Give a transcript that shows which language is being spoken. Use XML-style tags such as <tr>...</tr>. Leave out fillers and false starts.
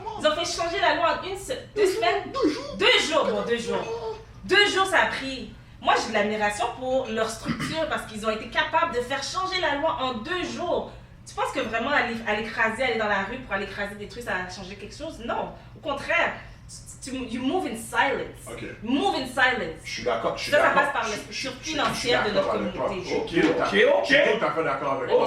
<fr>Ils ont fait changer la loi en 2 semaines. 2 jours. Bon, 2 jours. 2 jours, ça a pris. Moi, j'ai de l'admiration pour leur structure parce qu'ils ont été capables de faire changer la loi en 2 jours. Tu penses que vraiment aller dans la rue pour aller écraser des trucs, ça a changé quelque chose? Non. Au contraire,</fr> <en>you move in silence. Ok. Move in silence.</en> <fr>Je suis d'accord. Ça passe par la structure financière de notre communauté. Je suis tout à fait d'accord avec toi.</fr>